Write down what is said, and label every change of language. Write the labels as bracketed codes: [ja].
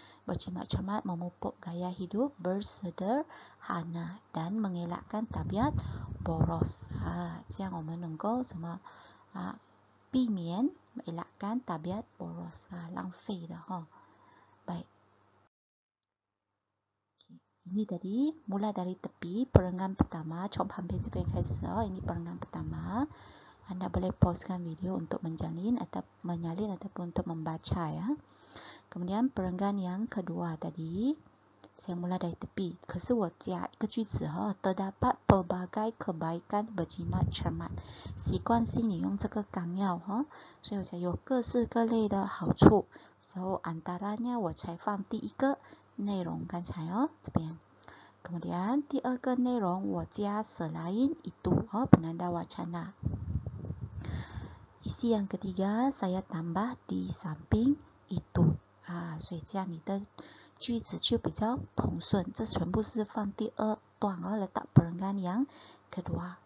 [ms] Berjimat cermat memupuk gaya hidup bersederhana dan mengelakkan tabiat boros. [zh] 这样我们能够避免 elakkan tabiat boros, 浪费的哈。 [ms] Baik. Ini tadi mulai dari tepi perenggan pertama, [zh] 从旁边这边开始哦。 [ms] Ini perenggan pertama. Anda boleh pausekan video untuk menyalin ataupun untuk membaca ya. Kemudian perenggan yang kedua tadi, saya mulai dari tepi. [zh] 可是我加一个句子哈 [ms] terdapat pelbagai kebaikan berjimat cermat. [zh] 习惯性你用这个纲要哈，所以我讲有各式各类的好处。 So antaranya 我才放第一个内容，刚才哦这边。 [ms] Kemudian 第二个内容我加 selain itu penanda wacana. Isi yang ketiga saya tambah di samping itu. [zh] 所以这样你的句子就比较通顺。这全部是放第二段 [ms] letak perenggan yang kedua.